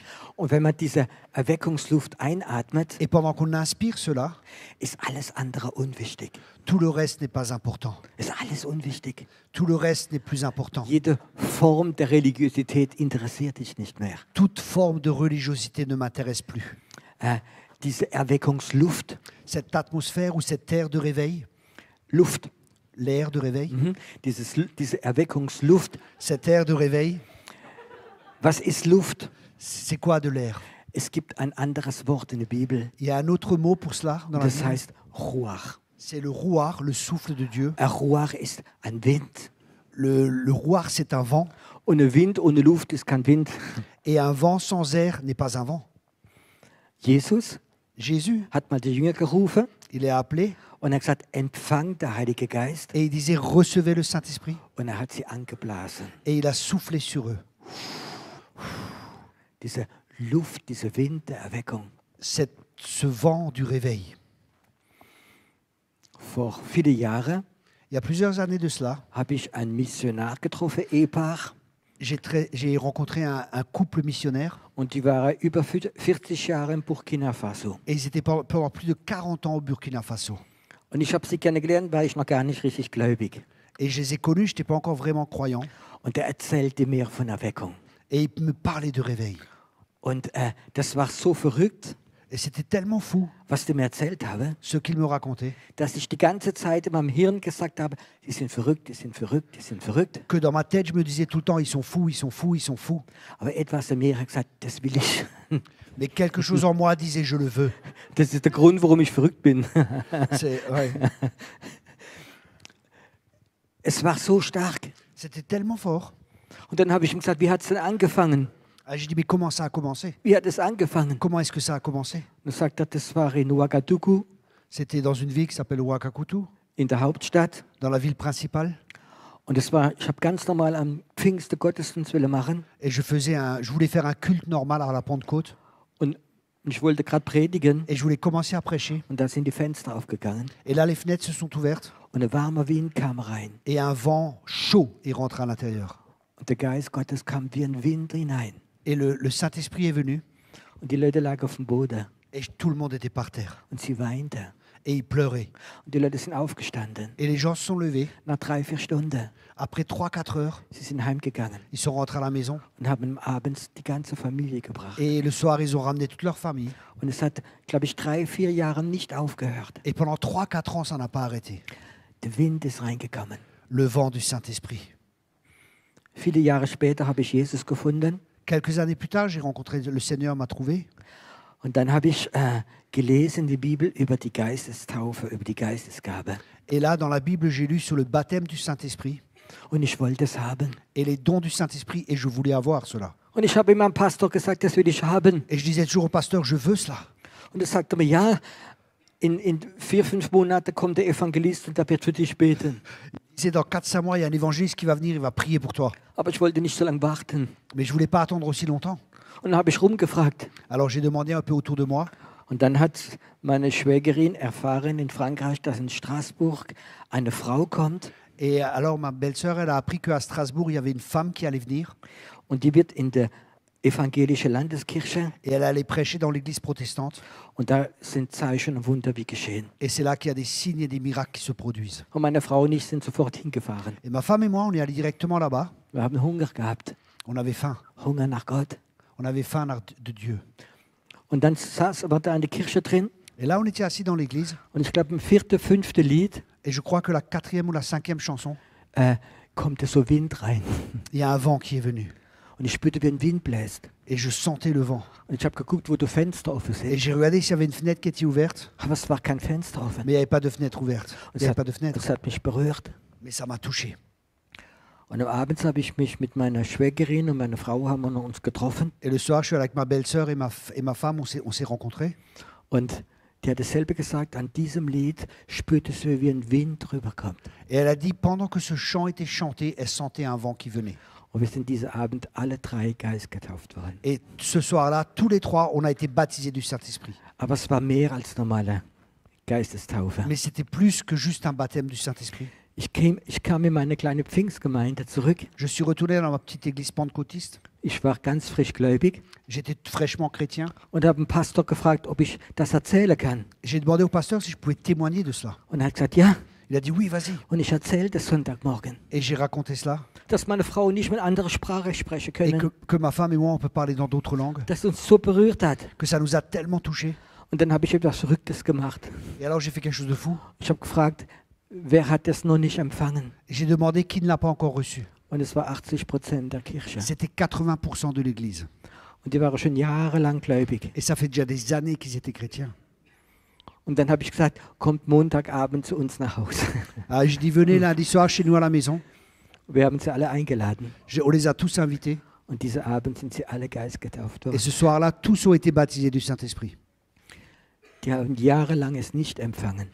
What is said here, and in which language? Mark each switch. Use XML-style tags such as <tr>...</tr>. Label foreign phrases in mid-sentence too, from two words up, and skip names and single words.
<de>Und wenn man diese Erweckungsluft einatmet,</de> <fr>Et pendant qu'on inspire cela,</fr> <de>ist alles andere unwichtig.</de> <fr>tout le reste n'est pas important.</fr> <de>Ist alles unwichtig.</de> <fr>Tout le reste n'est plus important.</fr> <de>Jede Form der Religiosität interessiert dich nicht mehr.</de> <fr>Toute forme de religiosité ne m'intéresse plus.</fr> <de>Diese Erweckungsluft,</de> <fr>Cette atmosphère ou cet air de réveil,</fr> <de>Luft,</de> <fr>l'air de réveil,</fr> <de>diese Erweckungsluft.</de> <fr>cet air de réveil,</fr> <de>Was ist Luft?</de> <fr>c'est quoi de l'air?</fr> <de>Es gibt ein anderes Wort in der Bibel,</de> <fr>Il y a un autre mot pour cela dans la</fr> <de>das</de> <fr>Bible.</fr> <de>heißt Ruach.</de> <fr>C'est le rouar, le souffle de Dieu.</fr> <de>Ruach ist ein Wind.</de> <fr>Le rouar, c'est un vent.</fr> <de>Und ein Wind ohne Luft ist kein Wind.</de> <fr>Et un vent sans air n'est pas un vent.</fr> <de>Jesus</de> <fr>Jésus,</fr> <de>hat mal die Jünger gerufen</de> <fr>il est appelé</fr> <de>und er hat gesagt, empfang der Heilige Geist.</de> <fr>et il disait recevez le Saint-Esprit.</fr> <de>Und er hat sie angeblasen.</de> <fr>Et il a soufflé sur eux.</fr> <de>Diese Luft, dieser Wind der Erweckung.</de> <fr>Ce vent du réveil.</fr> <de>Vor viele Jahre</de> <fr>Il y a plusieurs années de cela,</fr> <de>habe ich einen Missionar getroffen, Ehepaar.</de> <fr>j'ai rencontré un couple missionnaire</fr> <de>Und die waren über 40 Jahre in Burkina Faso.</de> <fr>et ils étaient pendant plus de 40 ans au Burkina Faso.</fr> <de>Und ich habe sie kennengelernt, war ich noch gar nicht richtig gläubig.</de> <fr>Et je les ai connus, je n'étais pas encore vraiment croyant.</fr> <de>Und er erzählte mir von Erweckung.</de> <fr>Et ils me parlaient de réveil.</fr> <de>Und das war so verrückt,</de> <fr>Et c'était tellement fou,</fr> <de>was die mir erzählt haben,</de> <fr>ce qu'ils me racontaient,</fr> <de>dass ich die ganze Zeit in meinem Hirn gesagt habe, die sind verrückt, die sind verrückt, die sind verrückt.</de> <fr>que dans ma tête, je me disais tout le temps, ils sont fous, ils sont fous, ils sont fous.</fr> <de>Aber etwas in mir hat gesagt, das will ich.</de> <fr>Mais quelque chose en moi disait, je le veux.</fr> <de>Das ist der Grund, warum ich verrückt bin.</de> <fr>Ouais.</fr> <de>Es war so stark.</de> <fr>C'était tellement fort.</fr> <de>Und dann habe ich ihm gesagt, wie hat es denn angefangen?</de> <fr>J'ai dit, mais comment ça a commencé?</fr> <de>Wie hat es angefangen?</de> <fr>Comment est-ce que ça a commencé?</fr> <de>Und er sagt, das war in Ouagadougou,</de> <fr>C'était dans une ville qui s'appelle Ouagadougou,</fr> <de>in der Hauptstadt.</de> <fr>dans la ville principale.</fr> <de>Und es war, ich habe ganz normal am Pfingsten Gottesdienst machen.</de> <fr>Et je voulais faire un culte normal à la Pentecôte.</fr> <de>Und ich wollte gerade predigen.</de> <fr>Et je voulais commencer à prêcher.</fr> <de>Und da sind die Fenster aufgegangen.</de> <fr>Et là, les fenêtres se sont ouvertes.</fr> <de>Und ein warmer Wind kam rein.</de> <fr>Et un vent chaud est rentré à l'intérieur.</fr> <de>Und der Geist Gottes kam wie ein Wind hinein.</de> <fr>Et le Saint-Esprit est venu.</fr> <de>Und die Leute lagen auf dem Boden.</de> <fr>Et tout le monde était par terre.</fr> <de>Und sie weinten.</de> <fr>Et ils pleuraient.</fr> <de>Und die Leute sind aufgestanden.</de> <fr>Et les gens se sont levés.</fr> <de>Nach 3-4 Stunden.</de> <fr>Après 3-4 heures,</fr> <de>Sie sind heimgegangen</de> <fr>ils sont rentrés à la maison.</fr> <de>und haben abends die ganze Familie gebracht.</de> <fr>Et le soir, ils ont ramené toute leur famille.</fr> <de>Und es hat, glaube ich, 3-4 Jahre nicht aufgehört.</de> <fr>Et pendant 3-4 ans, ça n'a pas arrêté.</fr> <de>Der Wind ist reingekommen.</de> <fr>Le vent du Saint-Esprit.</fr> <de>Viele Jahre später habe ich Jesus gefunden.</de> <fr>Quelques années plus tard, j'ai rencontré le Seigneur, m'a trouvé.</fr> <de>Und dann habe ich gelesen die Bibel über die Geistestaufe, über die Geistesgabe.</de> <fr>Et là, dans la Bible, j'ai lu sur le baptême du Saint-Esprit</fr> <de>Und ich wollte es haben.</de> <fr>et les dons du Saint-Esprit, et je voulais avoir cela.</fr> <de>Und ich habe meinem Pastor gesagt, das will ich haben.</de> <fr>Et je disais toujours au pasteur, je veux cela.</fr> <de>Und er sagte mir, ja, in 4-5 Monaten kommt der Evangelist und der wird für dich beten.</de> <fr>Il disait, dans 4-5 mois, il y a un évangéliste qui va venir, il va prier pour toi.</fr> <de>Aber ich wollte nicht so lange warten.</de> <fr>Mais je voulais pas attendre aussi longtemps.</fr> <de>Und dann habe ich rumgefragt.</de> <fr>Alors j'ai demandé un peu autour de moi.</fr> <de>Und dann hat meine Schwägerin erfahren in Frankreich, dass in Straßburg eine Frau kommt.</de> <fr>Et alors ma belle-sœur, elle a appris qu'à Strasbourg, il y avait une femme qui allait venir.</fr> <de>Und die wird in der evangelische Landeskirche</de> <fr>et elle allait prêcher dans l'église protestante.</fr> <de>und da sind Zeichen und Wunder wie geschehen.</de> <fr>Et c'est là qu'il y a des signes et des miracles qui se produisent.</fr> <de>Und meine Frau und ich sind sofort hingefahren.</de> <fr>Et ma femme et moi, on est allés directement là-bas.</fr> <de>Wir haben Hunger gehabt,</de> <fr>On avait faim.</fr> <de>Hunger nach Gott.</de> <fr>On avait faim de Dieu.</fr> <de>Und dann war da eine Kirche drin</de> <fr>Et là, on était assis dans l'église.</fr> <de>und ich glaube im 4., 5. Lied</de> <fr>Et je crois que la 4e ou la 5e chanson,</fr> <de>kommt so Wind rein.</de> <fr>il y a un vent qui est venu.</fr> <de>Und ich spürte, wie ein Wind bläst.</de> <fr>Et je sentais le vent.</fr> <de>Und ich habe geguckt, wo die Fenster offen</de> <fr>Et</fr> <de>sind.</de> <fr>j'ai regardé s'il y avait une fenêtre qui était ouverte.</fr> <de>Aber es war kein Fenster offen.</de> <fr>Mais il n'y avait pas de fenêtre ouverte. Il n'y avait pas de fenêtre.</fr> <de>Das hat mich berührt.</de> <fr>Mais ça m'a touché.</fr> <de>Und am Abend habe ich mich mit meiner Schwägerin und meiner Frau haben wir uns getroffen.</de> <fr>Et le soir, je suis allé avec ma belle-sœur et ma femme, on s'est rencontrés.</fr> <de>Und die hat dasselbe gesagt, an diesem Lied spürte sie, wie ein Wind rüberkommt.</de> <fr>Et elle a dit, pendant que ce chant était chanté, elle sentait un vent qui venait.</fr> <de>Und wir sind diesen Abend alle 3 Geist getauft worden.</de> <fr>Et ce soir-là, tous les 3, on a été baptisés du Saint-Esprit.</fr> <de>Aber es war mehr als normale Geistestaufe.</de> <fr>Mais c'était plus que juste un baptême du Saint-Esprit.</fr> <de>Ich kam in meine kleine Pfingstgemeinde zurück.</de> <fr>Je suis retourné dans ma petite église pentecôtiste.</fr> <de>Ich war ganz frisch gläubig</de> <fr>J'étais fraîchement chrétien.</fr> <de>und habe einen Pastor gefragt, ob ich das erzählen kann.</de> <fr>J'ai demandé au pasteur si je pouvais témoigner de cela.</fr> <de>Und er hat gesagt, ja.</de> <fr>Il a dit oui, vas-y.</fr> <de>Und ich erzählte Sonntagmorgen,</de> <fr>Et j'ai raconté cela.</fr> <de>dass meine Frau und ich mit anderer Sprache sprechen</de> <fr>Et</fr> <de>können.</de> <fr>que ma femme et moi, on peut parler dans d'autres langues.</fr> <de>Das uns so berührt hat.</de> <fr>Que ça nous a tellement touchés.</fr> <de>Und dann habe ich etwas Verrücktes gemacht.</de> <fr>Et alors j'ai fait quelque chose de fou.</fr> <de>Ich habe gefragt, wer hat das noch nicht empfangen?</de> <fr>Et j'ai demandé qui ne l'a pas encore reçu.</fr> <de>Und es war 80% der Kirche.</de> <fr>C'était 80% de l'église.</fr> <de>Und die waren schon jahrelang gläubig.</de> <fr>Et ça fait déjà des années qu'ils étaient chrétiens.</fr> <de>Und dann habe ich gesagt, kommt Montagabend zu uns nach Hause.</de> <fr>Alors j'ai dit, venez lundi soir chez nous à la maison.</fr> <de>Wir haben sie alle eingeladen.</de> <fr>On les a tous invités.</fr> <de>Und diesen Abend sind sie alle Geist getauft</de> <fr>Et</fr> <de>worden.</de> <fr>ce soir-là, tous ont été baptisés du Saint-Esprit.</fr> <de>Die haben jahrelang es nicht empfangen.</de>